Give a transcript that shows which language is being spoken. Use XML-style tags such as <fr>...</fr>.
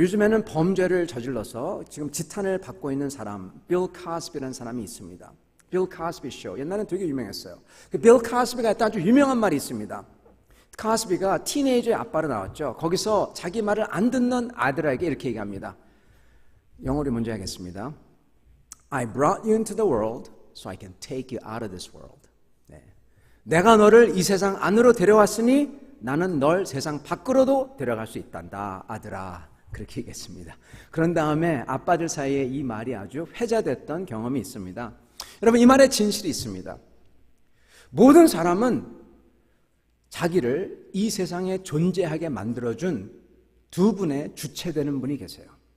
<ko>요즘에는 범죄를 저질러서 지금 지탄을 받고 있는 사람, 빌 카스비라는 사람이 있습니다. 빌 카스비 쇼. 옛날엔 되게 유명했어요. 그 빌 카스비가 했던 아주 유명한 말이 있습니다. 카스비가 티네이저의 아빠로 나왔죠. 거기서 자기 말을 안 듣는 아들에게 이렇게 얘기합니다. 영어로 먼저 하겠습니다.</ko> <en>I brought you into the world so I can take you out of this world.</en> <ko>네. 내가 너를 이 세상 안으로 데려왔으니 나는 널 세상 밖으로도 데려갈 수 있단다, 아들아. 그렇게 얘기했습니다. 그런 다음에 아빠들 사이에 이 말이 아주 회자됐던 경험이 있습니다. 여러분, 이 말에 진실이 있습니다. 모든 사람은 자기를 이 세상에 존재하게 만들어준 두 분의 주체되는 분이 계세요.</ko>